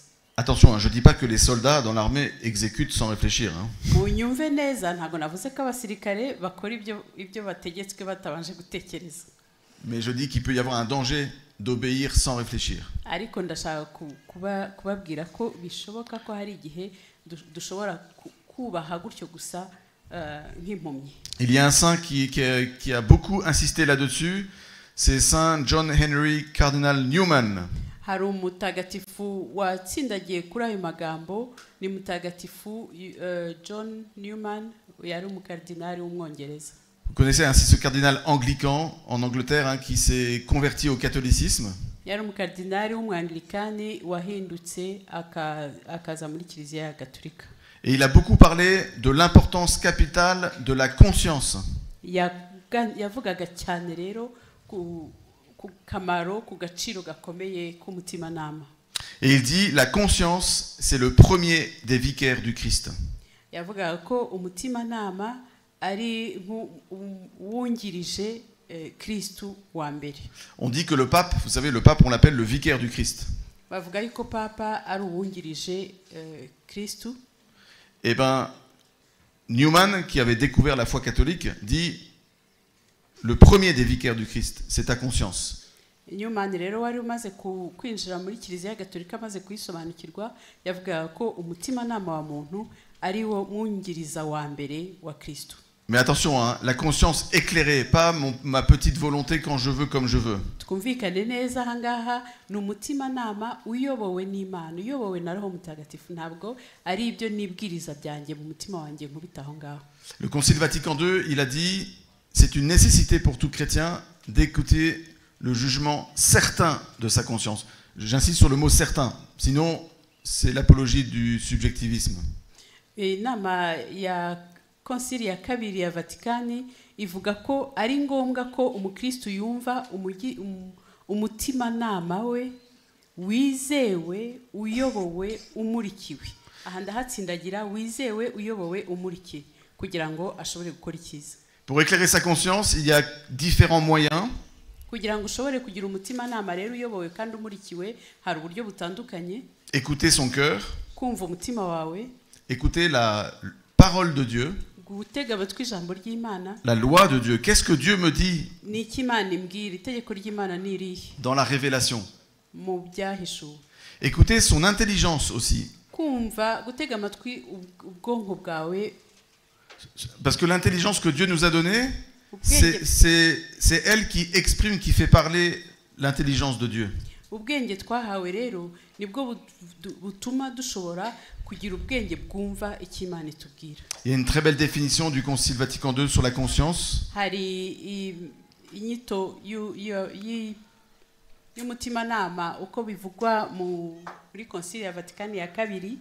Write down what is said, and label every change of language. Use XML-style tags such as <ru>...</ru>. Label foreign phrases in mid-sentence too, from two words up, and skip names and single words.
<fr>Attention, je ne dis pas que les soldats dans l'armée exécutent sans réfléchir.</fr> <rw>Munyumve neza ntago navuze ko abasirikare bakora ibyo bategetswe batabanje gutekereza.</rw> <fr>Mais je dis qu'il peut y avoir un danger d'obéir sans réfléchir.</fr> <rw>Ariko ndashaka kubabwira ko bishoboka ko hari igihe dushobora kubaha gutyo gusa nk'impumyi.</rw> <fr>Il y a un saint qui a beaucoup insisté là-dessus, c'est Saint John Henry Cardinal Newman.</fr> <rw>Hari umutagatifu watsindagiye kuri ayo magambo ni mutagatifu John Newman yari umukardinali w'umwongereza.</rw> <fr>Vous connaissez ainsi ce cardinal anglican en Angleterre hein, qui s'est converti au catholicisme.</fr> <rw>yari umukardinali w'umwanglikani wahindutse akaza muri kiliziya ya gatolika.</rw> <fr>Et il a beaucoup parlé de l'importance capitale de la conscience.</fr> <rw>yavugaga cyane rero ku kamaro ku gaciro gakomeye k'umutimanama.</rw> <fr>Et il dit la conscience c'est le premier des vicaires du Christ.</fr> <rw>yavugaga ko umutimanama ari wungirije Kristu wa mbere.</rw> <fr>On dit que le pape, vous savez, le pape on l'appelle le vicaire du Christ.</fr> <rw>bavuga yuko papa ari uwungirije Kristu.</rw> <fr>Eh bien, Newman, qui avait découvert la foi catholique, dit le premier des vicaires du Christ, c'est ta conscience.</fr> <rw>Newman rero wari umaze kwinjira muri kiliziya gatolika amaze kuyisobanukirwa yavugaga ko umutimanama wa muntu ari wo mwungiriza wa mbere wa Kristu.</rw> <fr>Mais attention, hein, la conscience éclairée, pas ma petite volonté quand je veux, comme je veux.</fr> <rw>Twumvikane neza ahangaha ni umutimanama uyobowe n'Imana, uyobowe na Roho Mutagatifu, ntabwo ari ibyo nibwiriza byanjye mu mutima wanjye nkubita aho ngaho.</rw> <fr>Le Concile Vatican II, il a dit, c'est une nécessité pour tout chrétien d'écouter le jugement certain de sa conscience. J'insiste sur le mot certain, sinon c'est l'apologie du subjectivisme.</fr> <rw>Inama ya Konsili ya kabiri ya Vatikani ivuga ko ari ngombwa ko umukristo yumva umutimanama we wizewe uyobowe umurikiwe. Aha ndahatsindagira wizewe uyobowe umurikiwe kugira ngo ashobore gukora icyiza.</rw> <fr>Pour éclairer sa conscience, il y a différents moyens.</fr> <rw>Kugira ngo ushobore kugira umutimanama rero uyobowe kandi umurikiwe hari uburyo butandukanye.</rw> <fr>Écouter son cœur.</fr> <rw>Kumva umutima wawe.</rw> <fr>Écouter la parole de Dieu. La loi de Dieu. Qu'est-ce que Dieu me dit dans la révélation? Écoutez son intelligence aussi. Parce que l'intelligence que Dieu nous a donnée, c'est elle qui exprime, qui fait parler l'intelligence de Dieu.</fr> <rw>ubwenge twahawe rero nibwo butuma dushobora kugira ubwenge bwumva ikimana itubwira.</rw> <fr>Il y a une très belle définition du Concile Vatican II sur la conscience.</fr> <rw>Hari inyito y'umutimanama uko bivugwa muri Concile ya Vatikani ya kabiri.</rw>